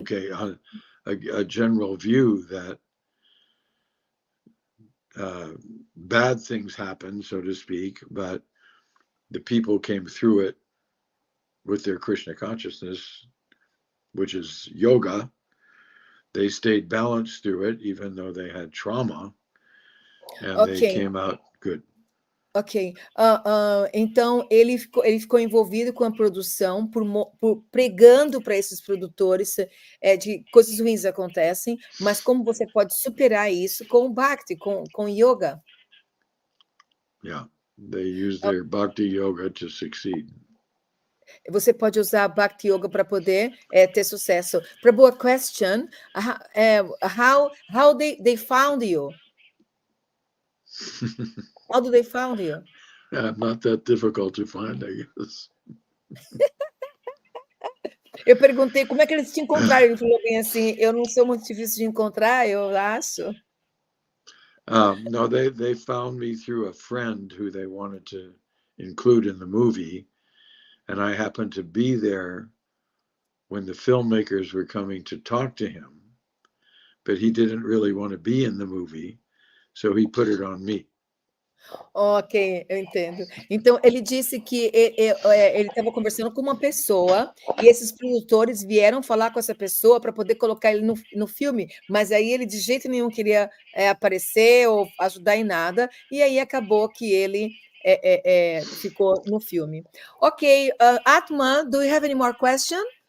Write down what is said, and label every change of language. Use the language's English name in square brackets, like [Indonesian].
[English] Okay, a general view that bad things happen, so to speak, but the people came through it with their Krishna consciousness, which is yoga. They stayed balanced through it, even though they had trauma, and they came out good. Ok. [Portuguese] Então, ele ficou envolvido com a produção, pregando para esses produtores de coisas ruins acontecem, mas como você pode superar isso com o Bhakti, com yoga? [English] Yeah, they use their Bhakti yoga to succeed. [Portuguese] Você pode usar Bhakti Yoga para poder ter sucesso. [English] Prabhu, a question, how they found you? How do they found you? Not that difficult to find, I guess. [Portuguese] Eu perguntei como é que eles te encontraram. Ele falou bem assim, eu não sou muito difícil de encontrar, eu acho. [English] No, they found me through a friend who they wanted to include in the movie, and I happened to be there when the filmmakers were coming to talk to him, but he didn't really want to be in the movie, so he put it on me. [Portuguese] Ok, eu entendo. Então, ele disse que ele estava conversando com uma pessoa e esses produtores vieram falar com essa pessoa para poder colocar ele no filme, mas aí ele de jeito nenhum queria aparecer ou ajudar em nada, e aí acabou que ele ficou no filme. [English] Ok, Atman, do you have any more question?